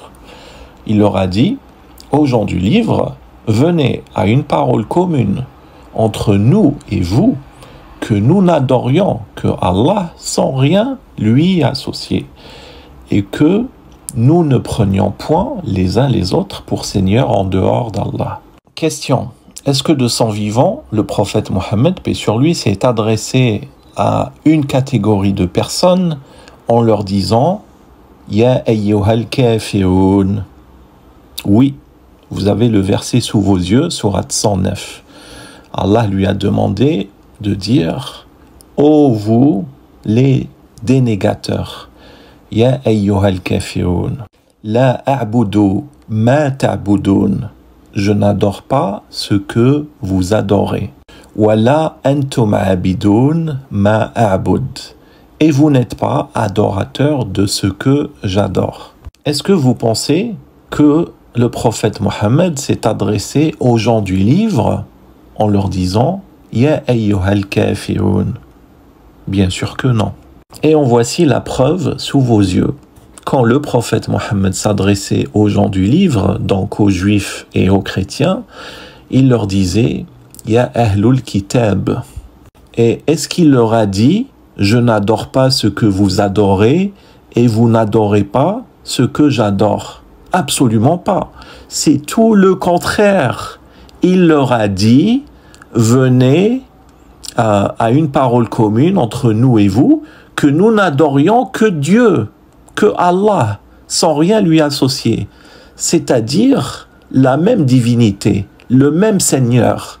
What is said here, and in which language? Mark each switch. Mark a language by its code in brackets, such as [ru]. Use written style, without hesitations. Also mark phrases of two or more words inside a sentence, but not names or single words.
[fr] Il leur a dit, aux gens du livre, venez à une parole commune entre nous et vous, que nous n'adorions que Allah sans rien lui associer, et que nous ne prenions point les uns les autres pour seigneurs en dehors d'Allah. Question. Est-ce que de son vivant, le prophète Mohammed, paix sur lui, s'est adressé à une catégorie de personnes en leur disant « [ar] يا أيها الكافرون [fr] » Oui, vous avez le verset sous vos yeux, sourate 109. Allah lui a demandé de dire « Ô vous, les dénégateurs » [ar] يا أيها الكافرون لا أعبد ما تعبدون. [fr] Je n'adore pas ce que vous adorez. [ar] ولا أنتم عابدون ما أعبد. [fr] Et vous n'êtes pas adorateurs de ce que j'adore. Est-ce que vous pensez que le prophète Mohammed s'est adressé aux gens du livre en leur disant [ar] يا أيها الكافرون? [fr] Bien sûr que non. Et en voici la preuve sous vos yeux. Quand le prophète Mohammed s'adressait aux gens du livre, donc aux juifs et aux chrétiens, il leur disait « [ar] يا أهل الكتاب ». [fr] Et est-ce qu'il leur a dit « Je n'adore pas ce que vous adorez et vous n'adorez pas ce que j'adore ». Absolument pas. C'est tout le contraire. Il leur a dit « Venez à une parole commune entre nous et vous » que nous n'adorions que Dieu, que Allah, sans rien lui associer, c'est-à-dire la même divinité, le même Seigneur.